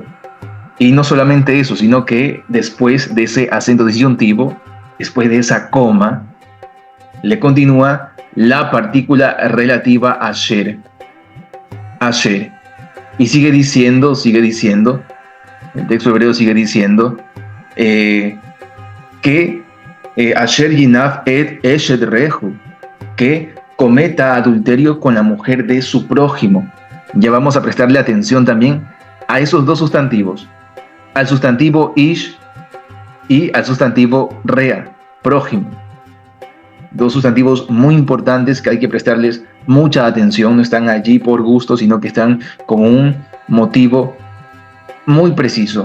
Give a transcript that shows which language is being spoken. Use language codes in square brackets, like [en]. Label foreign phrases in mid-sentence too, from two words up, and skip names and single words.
[es] Y no solamente eso, sino que después de ese acento disyuntivo, después de esa coma, le continúa la partícula relativa a asher. Asher. Y sigue diciendo, el texto hebreo sigue diciendo que [he] אשר ינאף את אשת רעהו, [es] que cometa adulterio con la mujer de su prójimo. Ya vamos a prestarle atención también a esos dos sustantivos, al sustantivo ish y al sustantivo rea, prójimo. Dos sustantivos muy importantes que hay que prestarles mucha atención, no están allí por gusto, sino que están con un motivo muy preciso.